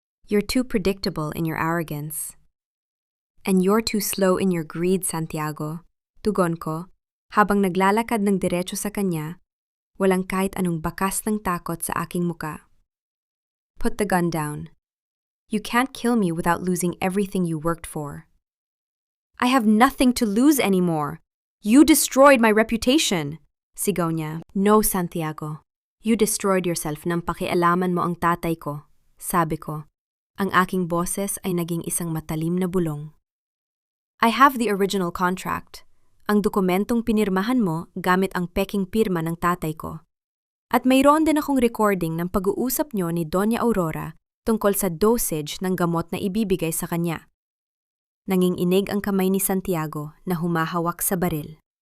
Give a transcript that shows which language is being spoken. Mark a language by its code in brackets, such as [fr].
[en] You're too predictable in your arrogance. And you're too slow in your greed, Santiago. [tl] Tugon ko, habang naglalakad ng diretso sa kanya, walang kahit anong bakas ng takot sa aking muka. [en] Put the gun down. You can't kill me without losing everything you worked for. I have nothing to lose anymore. You destroyed my reputation, [tl] sigaw niya. [en] No, Santiago. You destroyed yourself [tl] nang pakialaman mo ang tatay ko, sabi ko. Ang aking boses ay naging isang matalim na bulong. [en] I have the original contract. [tl] Ang dokumentong pinirmahan mo gamit ang peking pirma ng tatay ko. At mayroon din akong recording ng pag-uusap niyo ni Doña Aurora tungkol sa dosage ng gamot na ibibigay sa kanya. Nanginginig ang kamay ni Santiago na humahawak sa baril.